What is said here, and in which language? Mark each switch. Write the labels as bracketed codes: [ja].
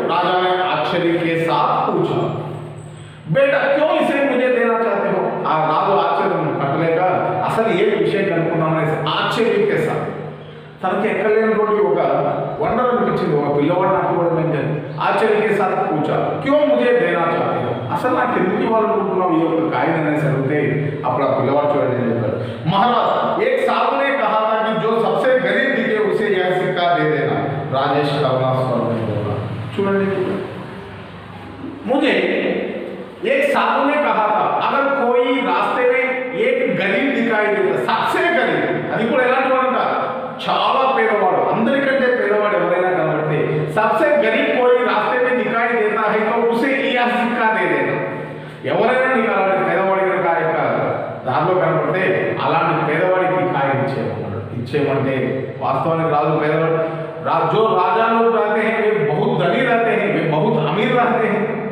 [hi] राजा ने आश्चर्य के साथ पूछा, बेटा क्यों इसे मुझे देना चाहते हो। [te] ఆ రాజు ఆశ్చర్యం పట్టలేక అసలు ఏ విషయం కనుక్కున్నాం అనేసి ఆశ్చర్యం [hi] के साथ [te] తనకి ఎక్కలేనటువంటి ఒక వండర్ అనిపించింది, ఒక పిల్లవాడు నాకు ఇవ్వడం ఏంటని ఆశ్చర్య [hi] के साथ पूछा, क्यों मुझे देना चाहते हो, [te] అసలు నాకు ఎందుకు ఇవ్వాలనుకుంటున్నావు ఈ యొక్క కాయిన్ అనేసి అడిగితే అప్పుడు ఆ పిల్లవాడు చూడండి ఏం చెప్పాడు, [hi] महाराज एक साधु ने कहा था कि जो सबसे गरीब दिखे उसे यह सिक्का दे देना। राजेश का स्वर में बोला, [te] చూడండి [hi] मुझे एक साधु ने कहा था अगर कोई रास्ते में एक गरीब दिखाई देता, सबसे गरीब [te] అది కూడా ఎలాంటి వాడంట, చాలా పేదవాడు, అందరికంటే పేదవాడు ఎవరైనా కనబడితే [hi] सबसे गरीब कोई रास्ते में दिखाई देता है तो उसे यह सिक्का दे देना। [te] ఎవరైనా నీకు అలాంటి పేదవాడి కనుక ఆ యొక్క దారిలో కనబడితే అలాంటి పేదవాడికి కాయిన్ ఇచ్చేయమన్నాడు। ఇచ్చేయమంటే వాస్తవానికి రాజు పేదవాడు, [hi] जो राजा लोग रहते हैं वे बहुत धनी रहते हैं, वे बहुत अमीर रहते हैं।